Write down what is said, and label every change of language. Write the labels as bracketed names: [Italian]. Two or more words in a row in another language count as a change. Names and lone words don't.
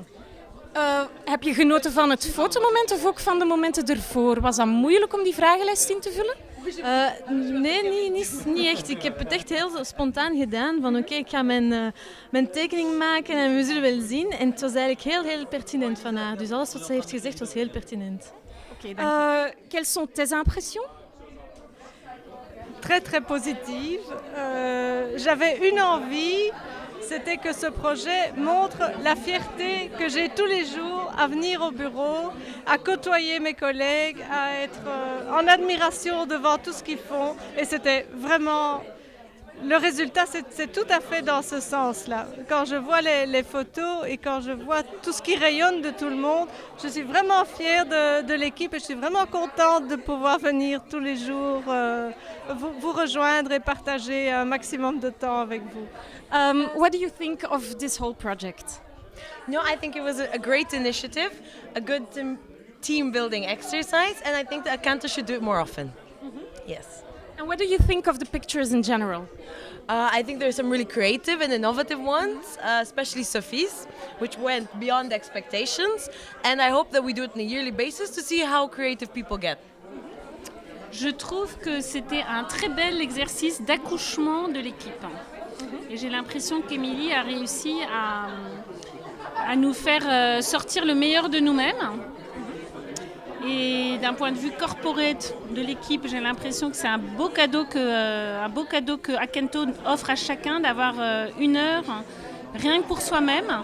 [Dutch] Heb je genoten van het fotomoment of ook van de momenten ervoor? Was dat moeilijk om die vragenlijst in te vullen? Nee, niet echt. Ik heb het echt heel spontaan gedaan. Van oké, ik ga mijn tekening maken en we zullen wel zien. En het was eigenlijk heel pertinent van haar. Dus alles wat ze heeft gezegd was heel pertinent. [French] Okay, quelles sont tes impressions? Très positive. J'avais une envie, c'était que ce projet montre la fierté que j'ai tous les jours à venir au bureau, à côtoyer mes collègues, à être en admiration devant tout ce qu'ils font. Et c'était vraiment... Le résultat, c'est tout à fait dans ce sens-là. Quand je vois les photos et quand je vois tout ce qui rayonne de tout le monde, je suis vraiment fière de l'équipe et je suis vraiment contente de pouvoir venir tous les jours vous rejoindre et partager un maximum de temps avec vous. [English] What do you think of this whole project? No, I think it was a great initiative, a good team building exercise, and I think that Acanto should do it more often. Mm-hmm. Yes. And what do you think of the pictures in general? I think there's some really creative and innovative ones, especially Sophie's, which went beyond expectations. And I hope that we do it on a yearly basis to see how creative people get. [French] Je trouve que c'était un très bel exercice d'accouchement de l'équipe. Et j'ai l'impression qu'Émilie a réussi à nous faire sortir le meilleur de nous-mêmes. Et d'un point de vue corporate de l'équipe, j'ai l'impression que c'est un beau cadeau que Acanto offre à chacun d'avoir une heure rien que pour soi-même.